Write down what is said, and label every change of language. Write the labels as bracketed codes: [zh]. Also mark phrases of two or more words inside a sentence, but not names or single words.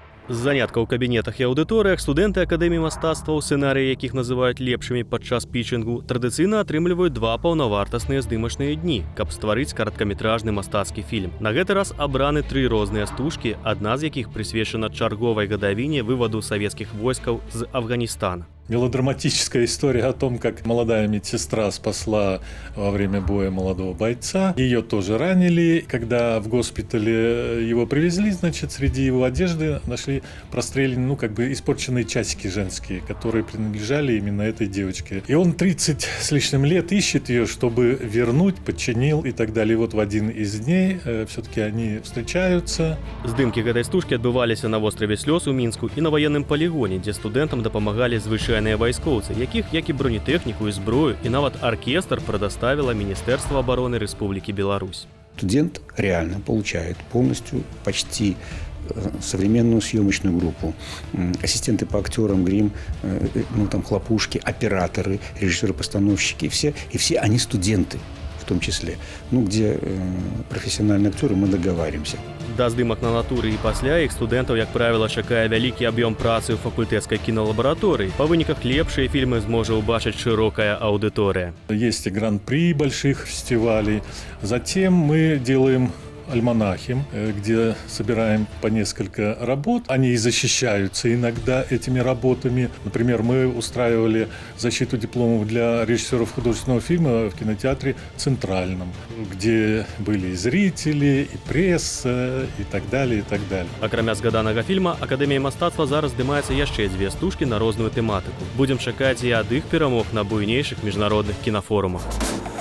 [be] З заняткаў у кабінетах і аўдыторыях студэнты акадэміі мастацтваў, сцэнарыі якіх называюць лепшымі падчас пітчынгу, традыцыйна атрымліваюць 2 паўнавартасныя здымачныя дні, каб стварыць караткаметражны мастацкі фільм. На гэты раз абраны 3 розныя стужкі, адна з якіх прысвечана чарговай гадавіне вываду савецкіх войскаў з Афганістана. [ru] Мелодраматическая история о том, как молодая медсестра спасла во время боя молодого бойца. Ее тоже ранили. Когда в госпитале его привезли, значит, среди его одежды нашли простреленные, испорченные часики женские, которые принадлежали именно этой девочке. И он 30 с лишним лет ищет ее, чтобы вернуть, подчинил и так далее. И вот в один из дней все-таки они встречаются. [be] Здымкі гэтай стужкі адбываліся на востраве Слёз у Мінску і на ваенным палігоне, дзе студэнтам дапамагалі звычайныя вайскоўцы, якіх, як і бронетэхніку і зброю, і нават аркестр прадаставіла Міністэрства абароны Рэспублікі Беларусь. [ru] Студент реально получает полностью почти современную съемочную группу. Ассистенты по актерам, грим, хлопушки, операторы, режиссеры-постановщики. И все они студенты в том числе. Где профессиональные актеры, мы договариваемся. [be] Да здымак на натуры і пасля іх студэнтаў, як правіла, чакае вялікі аб'ём працы ў факультэцкай кіналабараторыі. Па выніках лепшыя фільмы зможа ўбачыць шырокая аўдыторыя. [ru] Есть и гран-при больших фестивалей. Затем мы делаем альманахи, где собираем по несколько работ. Они и защищаются иногда этими работами. Например, мы устраивали защиту дипломов для режиссеров художественного фильма в кинотеатре «Центральном», где были и зрители, и пресса, и так далее, и так далее. [be] Акрамя згаданага фільма, Акадэмія мастацтва зараз здымаецца яшчэ 2 стужкі на розную тэматыку. Будзем чакаць і ад іх перамог на буйнейшых міжнародных кінафорумах.